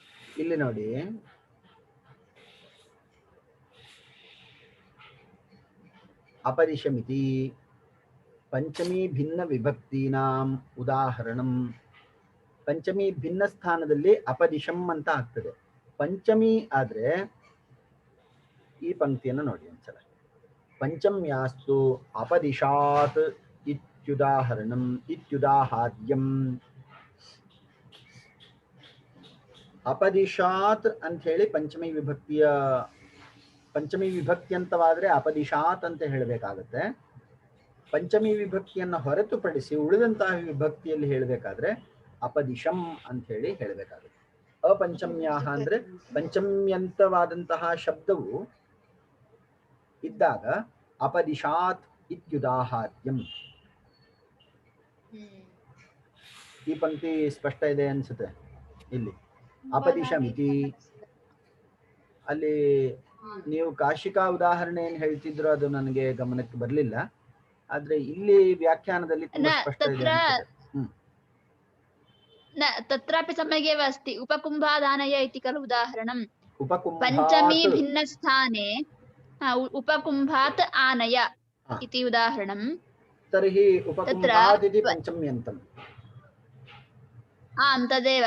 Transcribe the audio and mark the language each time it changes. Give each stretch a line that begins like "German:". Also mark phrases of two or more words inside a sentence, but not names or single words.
Kannada: ಇಲ್ಲಿ ನೋಡಿ,
Sanskrit: अपदिशमिति पंचमी भिन्न विभक्तीनाम उदाहरणम. पंचमी भिन्न
Kannada: ಸ್ಥಾನದಲ್ಲಿ अपदिशम ಅಂತ ಆಗ್ತದೆ. पंचमी ಆದ್ರೆ ಈ ಪಂಕ್ತಿಯನ್ನು ನೋಡಿ ಒಂದ್ಸಲ.
Sanskrit: पंचम्यास्तु अपदिशात् इत्युदाहरणम इत्युदाहार्यम.
Kannada: अपदिशात् ಅಂತ ಹೇಳಿ
Sanskrit: पंचमी विभक्ति
Kannada: ಅಂತವಾದ್ರೆ अपदिशात् ಅಂತ ಹೇಳಬೇಕಾಗುತ್ತೆ. पंचमी ವಿಭಕ್ತಿಯನ್ನು ಹೊರತುಪಡಿಸಿ ಉಳಿದಂತಹ ವಿಭಕ್ತಿಯಲ್ಲಿ ಹೇಳಬೇಕಾದ್ರೆ अपदिशम ಅಂತ ಹೇಳಿ ಹೇಳಬೇಕಾಗುತ್ತೆ. अपंचम्याः ಅಂದ್ರೆ ಪಂಚಮ್ಯಂತವಾದಂತಹ ಶಬ್ದವು ಇದ್ದಾಗ
Sanskrit: अपदिशात् इत्युदाहार्यम.
Kannada: ಈ ಪಂಕ್ತಿ ಸ್ಪಷ್ಟ ಇದೆ ಅನ್ಸುತ್ತೆ. ಇಲ್ಲಿ अपदिशमिति ಅಲ್ಲಿ ನೀವು ಕಾಶಿಕಾ ಉದಾಹರಣೆ ಏನು ಹೇಳ್ತಿದ್ರು ಅದು ನನಗೆ ಗಮನಕ್ಕೆ ಬರಲಿಲ್ಲ. ಆದ್ರೆ ಇಲ್ಲಿ ವ್ಯಾಖ್ಯಾನದಲ್ಲಿ ತುಂಬಾ ಸ್ಪಷ್ಟ ಇದೆ ಅನ್ಸುತ್ತೆ.
Sanskrit: तत्रापि सम्यगेव अस्ति। उपकुम्भादानय इति खलु उदाहरणं। उपकुम्भात् पञ्चमी भिन्नस्थाने उपकुम्भात् आनय इति उदाहरणं। तर्हि उपकुम्भात् इति पञ्चम्यन्तम्। आं तदेव।